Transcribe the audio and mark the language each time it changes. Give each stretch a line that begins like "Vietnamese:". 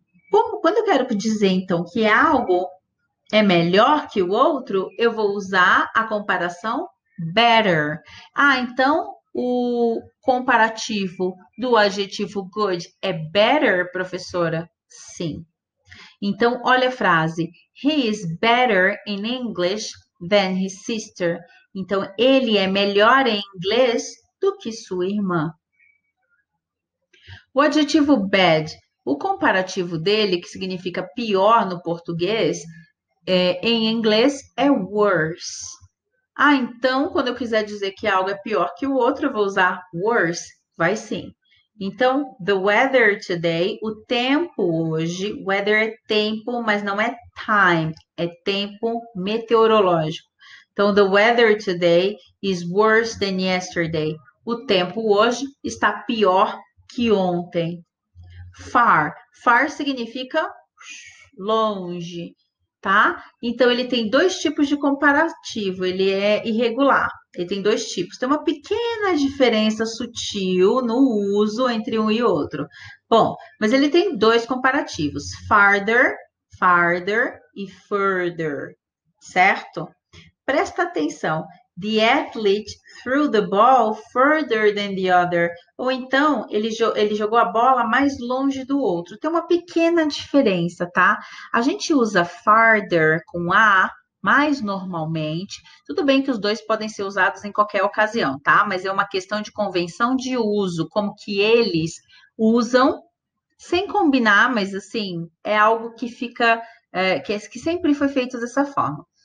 Portuguese: Quando eu quero dizer, então, que algo é melhor que o outro, eu vou usar a comparação better. Então, o comparativo do adjetivo good é better, professora? Sim. Então, olha a frase.
English: He is better in English than his sister.
Portuguese: Então, ele é melhor em inglês do que sua irmã. O adjetivo bad, o comparativo dele, que significa pior no português, em inglês é worse. Então, quando eu quiser dizer que algo é pior que o outro, eu vou usar worse? Vai sim. Então,
English: the weather today,
Portuguese: o tempo hoje, weather é tempo, mas não é time, é tempo meteorológico.
English: Então, the weather today is worse than yesterday.
Portuguese: O tempo hoje está pior que ontem. Far. Far significa longe, tá? Então, ele tem dois tipos de comparativo. Ele é irregular. Ele tem dois tipos. Tem uma pequena diferença sutil no uso entre um e outro. Bom, mas ele tem dois comparativos. Farther, farther e further, certo? Presta atenção.
English: The athlete threw the ball further than the other.
Portuguese: Ou então, ele jogou a bola mais longe do outro. Tem uma pequena diferença, tá? A gente usa farther com A mais normalmente. Tudo bem que os dois podem ser usados em qualquer ocasião, tá? Mas é uma questão de convenção de uso, como que eles usam, sem combinar, mas assim, é algo que fica, que sempre foi feito dessa forma.